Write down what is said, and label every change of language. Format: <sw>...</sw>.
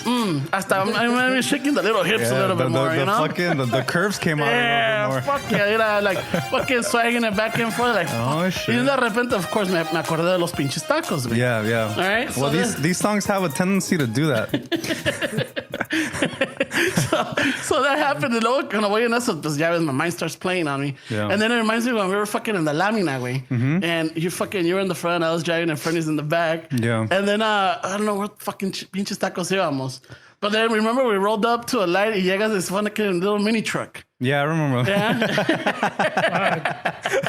<es>Hasta</es> <en>I'm shaking the little hips a little bit more, The curves came out a Yeah, little bit more. fuck yeah. Like, fucking swagging it back and forth. Like, Oh, shit.</en> <es>Y de repente,</es> <en>of course,</en> <es>me acordé de los pinches tacos, güey.</es> <en>Yeah. All right. Well, these songs have a tendency to do that. So that happened. And</en> <es>luego, cuando voy en eso, pues ya ves,</es> <en>my mind starts playing on me. Yeah. And then it reminds me when we were fucking in the Lamina, güey. And you were in the front, I was driving, and Fernie's in the back. Yeah. And then, I don't know what fucking</en> <es>pinches tacos íbamos.</es> <en>But then remember we rolled up to a light</en> <es>y llegas</es> <en>this fucking little mini truck. Yeah, I remember. Yeah.</en>